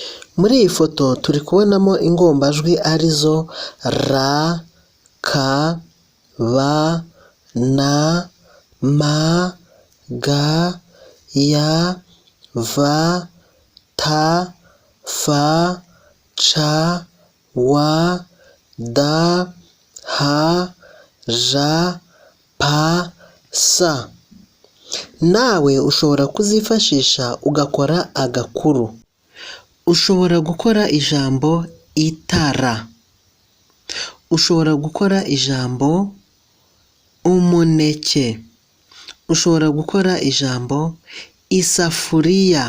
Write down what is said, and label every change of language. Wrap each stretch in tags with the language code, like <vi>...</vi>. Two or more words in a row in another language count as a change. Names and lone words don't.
<rw>Muri iyi foto turi kubonamo ingombajwi arizo ra, ka, ba, na, ma, ga, ya, va, ta, fa, ca, wa, da, ha, ja, pa, sa. Nawe ushobora kuzifashisha ugakora agakuru. Ushobora gukora ijambo itara. Ushobora gukora ijambo umuneke. Ushobora gukora ijambo isafuriya.</rw>